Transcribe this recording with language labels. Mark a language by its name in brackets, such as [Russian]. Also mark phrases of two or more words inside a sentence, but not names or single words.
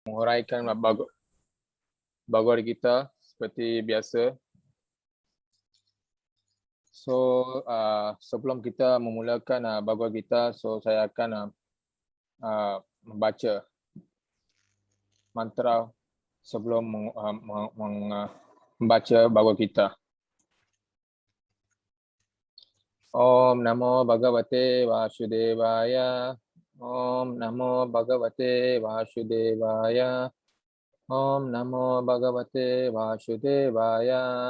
[Malay] Menguraikan Bhagavad Gita seperti biasa. So sebelum kita memulakan Bhagavad Gita, so saya akan membaca mantra sebelum membaca Bhagavad Gita. [Sanskrit] Om Namo Bhagavate Vasudevaya. Om Namo Bhagavate Vasudevaya. Om Namo Bhagavate Vasudevaya.